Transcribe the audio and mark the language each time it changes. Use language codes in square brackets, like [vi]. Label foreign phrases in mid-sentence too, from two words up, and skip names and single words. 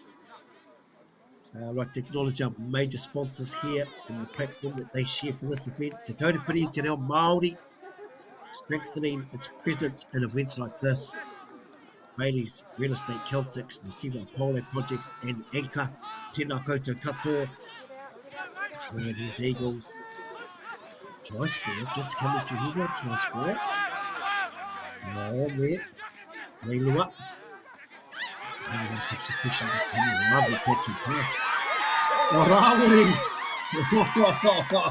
[en] I'd like to acknowledge our major sponsors here and the platform that they share for this event. Te Taurewhiri Te Reo Māori, strengthening its presence in events like this. Bailey's Real Estate Celtics, the Tiva Pole Projects, and Anchor, [mi] Tēnā koutou katoa. [en] And his Eagles. Try score, just coming through. Here's our try score. On there. Leilua. And we got a substitution just coming. Lovely catching pass. Oh, Rawiri!